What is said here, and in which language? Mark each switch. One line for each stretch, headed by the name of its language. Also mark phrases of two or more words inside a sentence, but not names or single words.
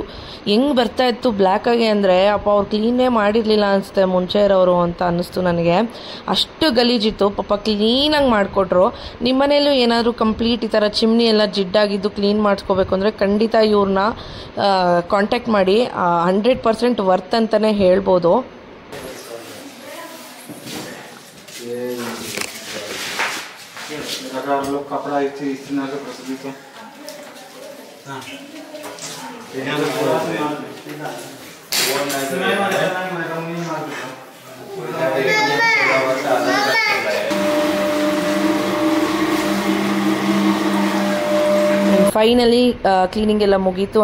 Kannada: ಹೆಂಗೆ ಬರ್ತಾ ಇತ್ತು ಬ್ಲ್ಯಾಕಾಗಿ ಅಂದರೆ ಅಪ್ಪ ಅವ್ರು ಕ್ಲೀನೇ ಮಾಡಿರಲಿಲ್ಲ ಅನಿಸುತ್ತೆ ಮುಂಚೆ ಇರೋರು ಅಂತ ಅನ್ನಿಸ್ತು ನನಗೆ. ಅಷ್ಟು ಗಲೀಜಿತ್ತು. ಪಾಪ ಕ್ಲೀನಾಗಿ ಮಾಡಿಕೊಟ್ರು. ನಿಮ್ಮ ಮನೇಲೂ ಏನಾದರೂ ಕಂಪ್ಲೀಟ್ ಈ ಥರ ಚಿಮ್ನಿ ಎಲ್ಲ ಜಿಡ್ಡಾಗಿದ್ದು ಕ್ಲೀನ್ ಮಾಡಿಸ್ಕೋಬೇಕು ಅಂದರೆ ಖಂಡಿತ ಇವ್ರನ್ನ ಕಾಂಟ್ಯಾಕ್ಟ್ ಮಾಡಿ. 100% ವರ್ತ್ ಅಂತಲೇ ಹೇಳ್ಬೋದು.
Hindi: अगर लोग कपड़ा इस्तेमाल कर सकते तो हां
Kannada: ಫೈನಲಿ ಕ್ಲೀನಿಂಗ್ ಎಲ್ಲ ಮುಗೀತು.